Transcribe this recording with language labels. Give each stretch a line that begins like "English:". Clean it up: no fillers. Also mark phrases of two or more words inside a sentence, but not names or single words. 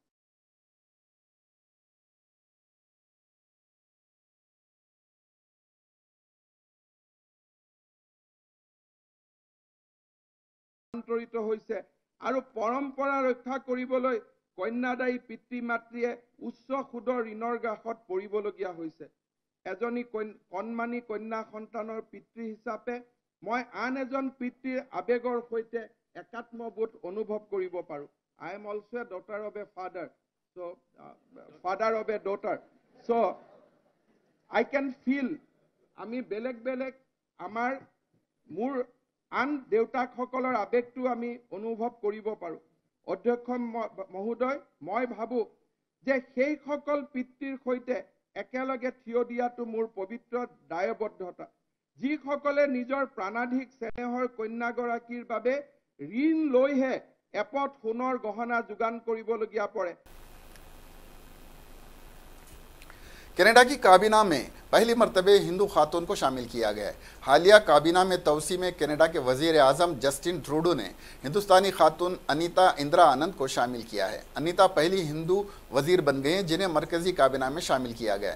Assamese: ৰূপান্তৰিত হৈছে আৰু পৰম্পৰা ৰক্ষা কৰিবলৈ কন্যাদায়ী পিতৃ মাতৃয়ে উচ্চ সুদৰ ঋণৰ গ্ৰাসত পৰিবলগীয়া হৈছে। এজনী কণমানি কন্যা সন্তানৰ পিতৃ হিচাপে মই আন এজন পিতৃৰ আবেগৰ সৈতে একাত্মবোধ অনুভৱ কৰিব পাৰোঁ।
English: I am also a daughter of a father, so father of a daughter. So I can feel
Assamese: আমি বেলেগ বেলেগ আমাৰ মোৰ আন দেউতাকসকলৰ আবেগটো আমি অনুভৱ কৰিব পাৰোঁ। অধ্যক্ষ মহোদয়, মই ভাবোঁ যে সেইসকল পিতৃৰ সৈতে একেলগে থিয় দিয়াটো মোৰ পবিত্ৰ দায়বদ্ধতা, যিসকলে নিজৰ প্ৰাণাধিক স্নেহৰ কন্যাগৰাকীৰ বাবে ঋণ লৈহে এপদ সোণৰ গহনা যোগান কৰিবলগীয়া পৰে।
Urdu: کناڈا کی کابینہ میں پہلی مرتبے ہندو خاتون کو شامل کیا گیا ہے. حالیہ کابینہ میں توسیع میں کناڈا کے وزیر اعظم جسٹن ٹروڈو نے ہندوستانی خاتون انیتا اندرا آنند کو شامل کیا ہے. انیتا پہلی ہندو وزیر بن گئی ہیں جنہیں مرکزی کابینہ میں شامل کیا گیا ہے.